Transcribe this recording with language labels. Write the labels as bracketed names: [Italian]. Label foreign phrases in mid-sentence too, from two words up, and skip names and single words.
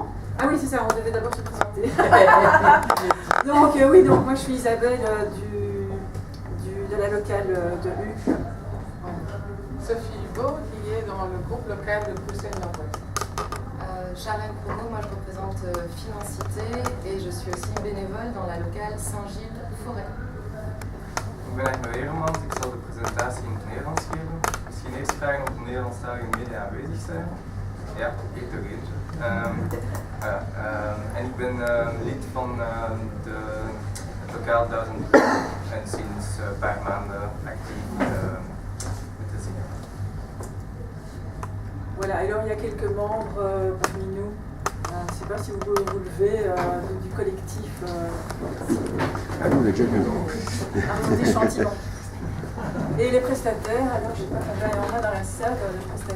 [French] Ah oui, c'est ça, on devait d'abord se présenter. Donc oui, donc moi je suis Isabelle de la locale de Huc. Sophie Hugo, qui est dans le groupe local de Bruxelles Nord-Ouest. Charlène Prono, moi je représente Financité et je suis aussi bénévole dans la locale Saint-Gilles-Forêt. [Dutch] Ik ben Egno Weermans, ik zal de presentatie in het Nederlands geven. Misschien eerst vragen of de Nederlandstalige media aanwezig zijn. Ja, ik toch eentje. En ik ben lid van het lokaal 1000 en sinds een paar maanden actief met de ZIN. [French] Voilà, alors il y a quelques membres parmi nous. Je ne sais pas si vous pouvez vous lever du collectif. Ah, nous, on est déjà vu. Des chantiments. Et les prestataires, alors je ne sais pas combien il y en a dans la salle de prestataires.